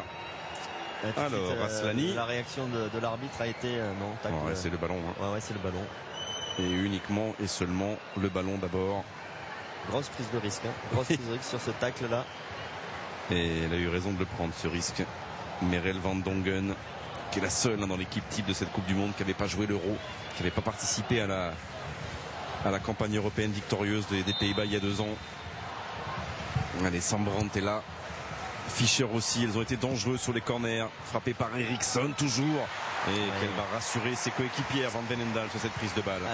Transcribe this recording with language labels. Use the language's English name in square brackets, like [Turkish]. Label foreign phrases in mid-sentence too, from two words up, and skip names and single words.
[French] Alors, Aslani. La réaction de l'arbitre a été non. Ouais, c'est le ballon. Ouais, c'est le ballon. Et uniquement et seulement le ballon d'abord. Grosse prise de risque. Grosse prise de risque sur ce tacle là. Et elle a eu raison de le prendre, ce risque. Merel van Dongen, qui est la seule dans l'équipe type de cette Coupe du Monde, qui n'avait pas joué l'Euro, qui n'avait pas participé à la campagne européenne victorieuse des Pays-Bas il y a 2 ans. Allez, Sambrant est là. Fischer aussi, elles ont été dangereuses sur les corners, frappées par Eriksson toujours, et qu'elle va rassurer ses coéquipières Van Veenendaal sur cette prise de balle.